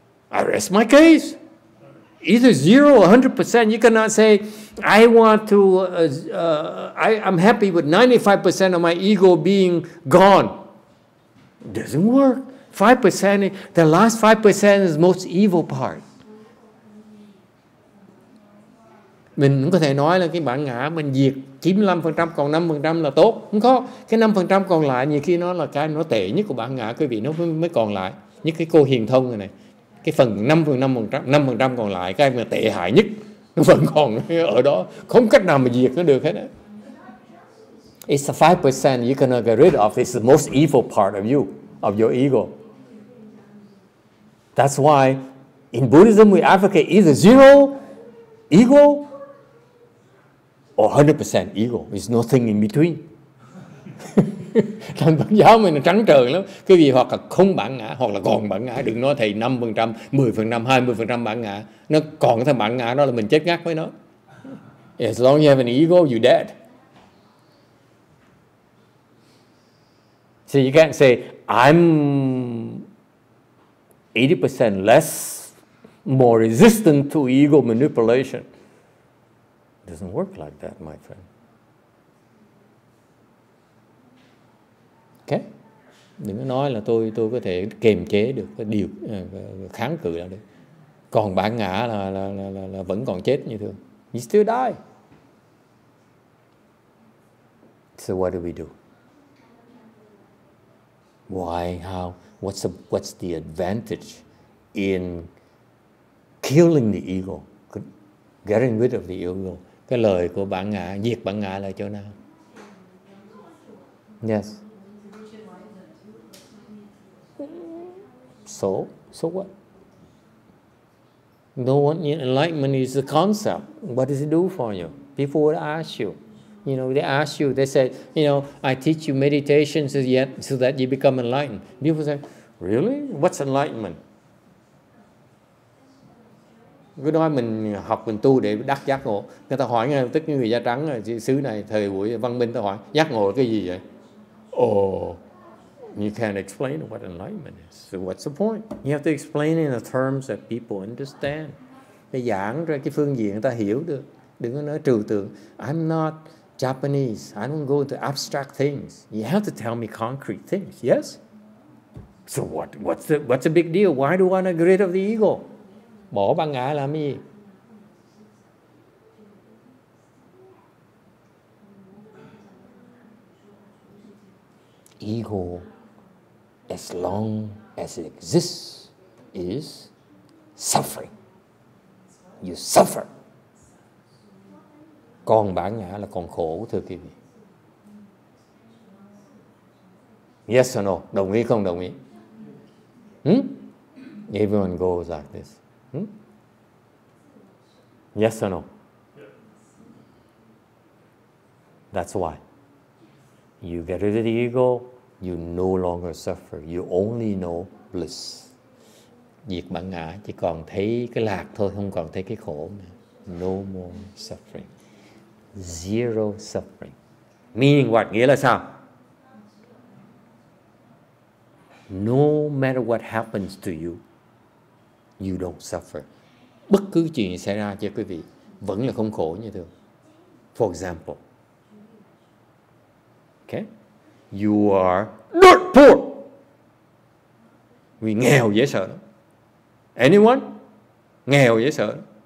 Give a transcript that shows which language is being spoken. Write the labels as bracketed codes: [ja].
[en] I rest my case. Either 0 or 100%. You cannot say, I want to, I'm happy with 95% of my ego being gone. It doesn't work. 5%, the last 5% is the most evil part. [vi] Mình cũng có thể nói là cái bản ngã mình diệt 95%, còn 5% là tốt. Không có. Cái 5% còn lại nhiều khi nó là cái nó tệ nhất của bản ngã quý vị, nó mới còn lại. Như cái cô hiền thông này. Cái phần 5% còn lại, cái mà tệ hại nhất, nó vẫn còn ở đó. Không cách nào mà diệt nó được hết á. [en] It's the 5% you cannot get rid of. It's the most evil part of you, of your ego. That's why in Buddhism we advocate either 0 ego or 100% ego. There's nothing in between. [vi] Thành Phật giáo mình là trắng trợn lắm. Cái gì hoặc là không bản ngã, hoặc là còn bản ngã. Đừng nói thầy 5%, 10%, 20% bản ngã. Nó còn cái bản ngã đó là mình chết ngắt với nó. [en] As long as you have an ego, you're dead. So you can't say, I'm 80% less, more resistant to ego manipulation. It doesn't work like that, my friend. Okay? [vi] Đừng có nói là tôi có thể kiềm chế được cái điều kháng cự lại được. Còn bản ngã là vẫn còn chết như thường. [en] You still die. So what do we do? Why? How? What's the advantage in killing the ego? Getting rid of the ego. [vi] Cái lời của bản ngã, diệt bản ngã là chỗ nào? [en] Yes. So what? No one, enlightenment is a concept. What does it do for you? People would ask you. They ask you, they say, I teach you meditation so that you become enlightened. People say, really? What's enlightenment? [vi] Cứ nói mình học, mình tu để đắc giác ngộ. Người ta hỏi ngay tức người da trắng xứ này, thời buổi văn minh, ta hỏi giác ngộ là cái gì vậy? [en] Oh, you can't explain what enlightenment is. So what's the point? You have to explain in the terms that people understand. [vi] Để giảng ra cái phương diện người ta hiểu được. Đừng có nói trừu tượng. [en] I'm not Japanese. I don't go into abstract things. You have to tell me concrete things. Yes? So what's the big deal? Why do I want to get rid of the ego? [vi] Bỏ bản ngã làm gì? [en] Ego, as long as it exists, is suffering. You suffer. [vi] Còn bản ngã là còn khổ, thưa quý vị. [en] Yes or no? [vi] Đồng ý không đồng ý? [en] Everyone goes like this. Yes or no? That's why. You get rid of the ego, you no longer suffer. You only know bliss. [vi] Diệt bản ngã, chỉ còn thấy cái lạc thôi, không còn thấy cái khổ nữa. [en] No more suffering. Zero suffering. Meaning what? [vi] Nghĩa là sao? [en] No matter what happens to you, you don't suffer. [vi] Bất cứ chuyện xảy ra cho quý vị vẫn là không khổ như thường. [en] For example, okay, you are not poor. [vi] Vì nghèo dễ sợ lắm. [en] Anyone? [vi] Nghèo dễ sợ lắm.